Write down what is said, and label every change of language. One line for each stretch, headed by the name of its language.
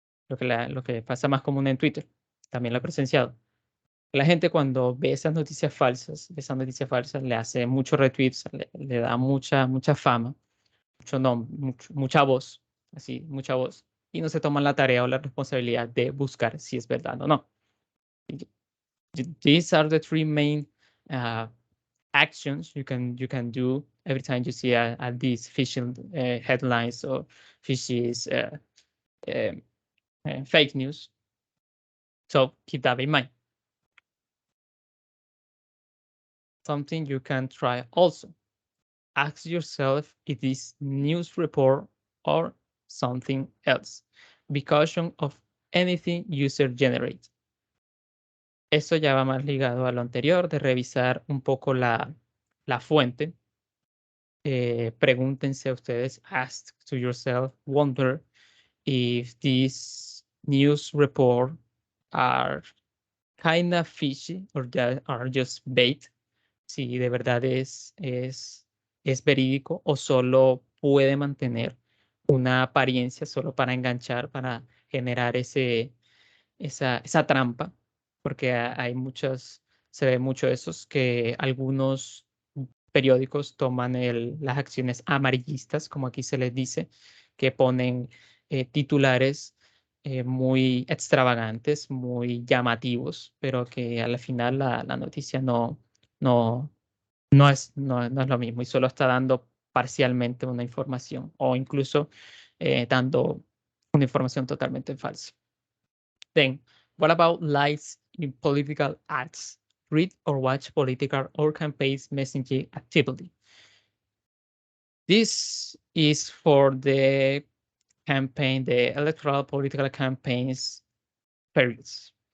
Spanish: Lo que pasa más común en Twitter, también lo he presenciado. La gente cuando ve esas noticias falsas, le hace muchos retweets, le da mucha fama, mucho nombre, mucha voz, así, mucha voz, y no se toman la tarea o la responsabilidad de buscar si es verdad o no.
English: These are the 3 main actions you can do every time you see these phishing headlines or fishy fake news. So keep that in mind. Something you can try also. Ask yourself if this news report or something else. Be cautious of anything user generates.
Spanish: Eso ya va más ligado a lo anterior, de revisar un poco la fuente. Pregúntense a ustedes,
English: ask to yourself, wonder if these news reports are kind of fishy or are just bait.
Spanish: Si de verdad es verídico o solo puede mantener una apariencia solo para enganchar, para generar esa trampa, porque se ve mucho esos que algunos periódicos toman las acciones amarillistas, como aquí se les dice, que ponen titulares muy extravagantes, muy llamativos, pero que al final la noticia no, no es lo mismo y solo está dando parcialmente una información o incluso dando una información totalmente falsa.
English: Then, what about lies in political ads? Read or watch political or campaigns messaging activity. This is for the electoral political campaigns periods.